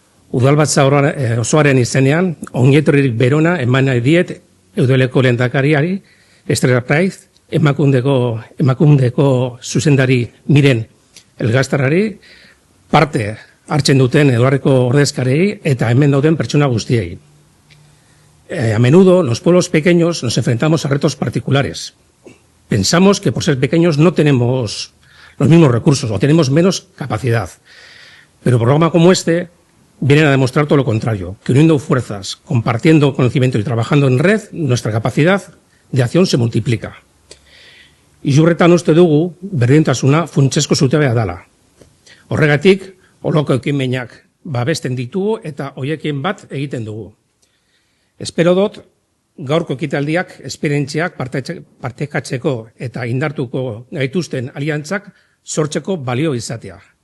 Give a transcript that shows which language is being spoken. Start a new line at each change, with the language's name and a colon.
Basque: Udalbatza osoaren izenean, ongietorririk berona eman nahi diet Eudeleko lehendakariari, Estrella Praiz, emakundeko zuzendari Miren Elgaztarrari, parte hartzen duten Eduarreko ordezkarei eta hemen dauden pertsona guztiei.
Spanish: A menudo, los pueblos pequeños nos enfrentamos a retos particulares. Pensamos que por ser pequeños no tenemos los mismos recursos o tenemos menos capacidad. Pero un programa como este viene a demostrar todo lo contrario, que uniendo fuerzas, compartiendo conocimiento y trabajando en red, nuestra capacidad de acción se multiplica.
Basque: Izurretan uste dugu, berdintasuna funtsezko zutabea dala. Horregatik, holoko ekimenak babesten ditugu eta hoiekin bat egiten dugu. Espero dut, gaurko ekitaldiak, esperientziak partekatzeko eta indartuko gaituzten aliantzak sortzeko balio izatea.